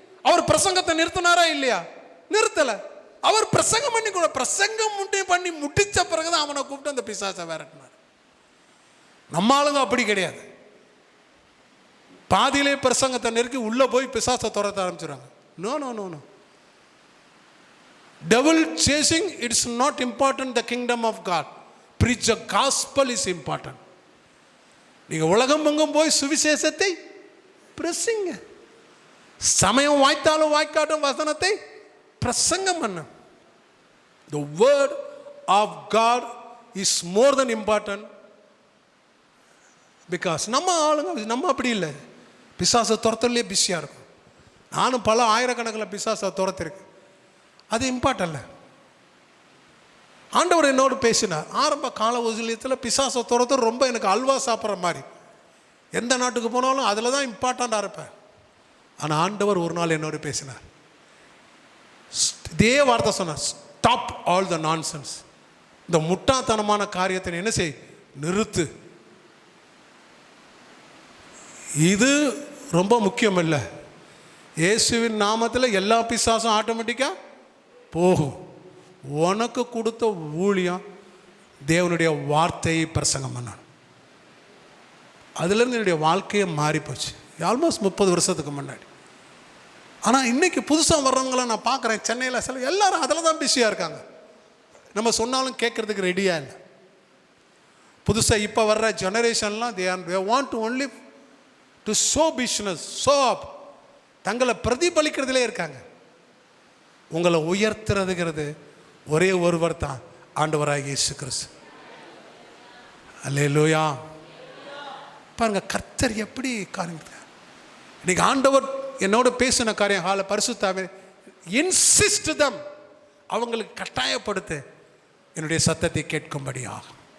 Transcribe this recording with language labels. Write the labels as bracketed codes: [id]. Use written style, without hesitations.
[ta] அவர் பிரசங்கத்தை நிறுத்தினாரா இல்லையா? நிறுத்தல. அவர் பிரசங்கம் பண்ணி முடிச்ச பிறகுதான் அவனை கூப்பிட்டு அந்த பிசாசை விரட்டினார். நம்ம ஆளுங்க அப்படி கிடையாது. பாதியிலே பிரசங்கத்தை நெருக்கி உள்ள போய் பிசாசை துரத்த ஆரம்பிச்சுறாங்க. [en] No no no no. Devil chasing, it's not important. The kingdom of God, preach the gospel is important. [ta] நீங்க உலகம் எங்கும் போய் சுவிசேஷத்தை பிரசங்க. சமயம் வாய்த்தாலும் வாய்க்காட்டும் வசனத்தை பிரசங்கம் பண்ண. [en] The word of God is more than important. [ta] Because நம்ம அப்படி இல்லை. பிசாசை துரத்தலே பிஸியா இருக்கும். நானும் பல ஆயிரக்கணக்கில் பிசாசை துரத்திருக்கேன். அது இம்பார்ட்டன் இல்லை. ஆண்டவர் என்னோடு பேசினார். ஆரம்ப கால ஊழியத்தில் பிசாசை துரத்து ரொம்ப எனக்கு அல்வா சாப்பிட்ற மாதிரி. எந்த நாட்டுக்கு போனாலும் அதில் தான் இம்பார்ட்டண்ட்டாக இருப்பேன். ஆனால் ஆண்டவர் ஒரு நாள் என்னோடு பேசினார். இதே வார்த்தை சொன்னார், [en] Stop all the nonsense. [ta] இந்த முட்டாத்தனமான காரியத்தை என்ன செய்? நிறுத்து. இது ரொம்ப முக்கியம் இல்லை. இயேசுவின் நாமத்தில் எல்லா பிசாசும் ஆட்டோமேட்டிக்காக போகும். உனக்கு கொடுத்த ஊழியம் தேவனுடைய வார்த்தையை பிரசங்கம் பண்ணணும். அதுலேருந்து என்னுடைய வாழ்க்கையை மாறி போச்சு. ஆல்மோஸ்ட் 30 வருஷத்துக்கு முன்னாடி. ஆனால் இன்றைக்கி புதுசாக வர்றவங்கள நான் பார்க்குறேன். சென்னையில் சில எல்லாரும் அதில் தான் பிஸியாக இருக்காங்க. நம்ம சொன்னாலும் கேட்குறதுக்கு ரெடியாக இல்லை. புதுசாக இப்போ வர்ற ஜெனரேஷன்லாம் [en] they want to only to show business, show up. [ta] தங்களை பிரதிபலிக்கிறதுலே இருக்காங்க. உங்களை உயர்த்துறதுங்கிறது ஒரே ஒருவர் தான், ஆண்டவராகிய இயேசு கிறிஸ்து. அல்லேலூயா. பாருங்க கர்த்தர் எப்படி காரியம். இன்னைக்கு ஆண்டவர் என்னோட பேசின காரியம் பரிசுத்தாவே [en] insist them, [ta] அவங்களுக்கு கட்டாயப்படுத்து என்னுடைய சத்தத்தை கேட்கும்படி ஆகும்.